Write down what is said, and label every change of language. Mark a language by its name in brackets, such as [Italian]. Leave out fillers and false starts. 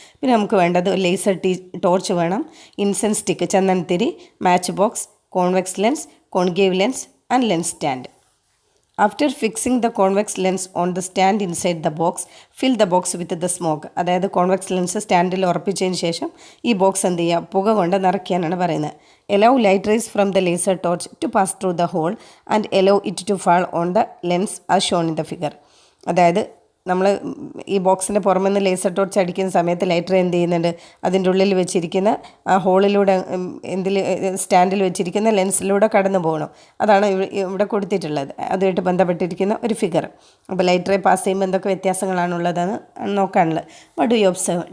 [Malayalam] പിന്നെ നമുക്ക് വേണ്ടത് ലേസർ ടോർച്ച് വേണം, incense stick, ചന്ദനത്തിരി, match box, convex lens, concave lens and lens stand. [English] After fixing the convex lens on the stand inside the box fill the box with the smoke. [Malayalam] അതായത് convex lens സ്റ്റാൻഡിൽ ഉറപ്പിച്ചതിന് ശേഷം ഈ box എന്ത് ചെയ്യുക, പുക കൊണ്ട് നിറയ്ക്കാനാണ് പറയുന്നത്. [English] Allow light rays from the laser torch to pass through the hole and allow it to fall on the lens as shown in the figure. [Malayalam] അതായത് നമ്മൾ ഈ ബോക്സിൻ്റെ പുറമെ നിന്ന് ലേസർ ടോർച്ച് അടിക്കുന്ന സമയത്ത് ലൈറ്റ് റേ എന്ത് ചെയ്യുന്നുണ്ട്, അതിൻ്റെ ഉള്ളിൽ വെച്ചിരിക്കുന്ന ആ ഹോളിലൂടെ സ്റ്റാൻഡിൽ വെച്ചിരിക്കുന്ന ലെൻസിലൂടെ കടന്നു പോകണം. അതാണ് ഇവിടെ കൊടുത്തിട്ടുള്ളത്, അതുമായിട്ട് ബന്ധപ്പെട്ടിരിക്കുന്ന ഒരു ഫിഗർ. അപ്പോൾ ലൈറ്റ് റേ പാസ് ചെയ്യുമ്പോൾ എന്തൊക്കെ വ്യത്യാസങ്ങളാണുള്ളതെന്ന് നോക്കാനുള്ളത്. [English] What do you observe?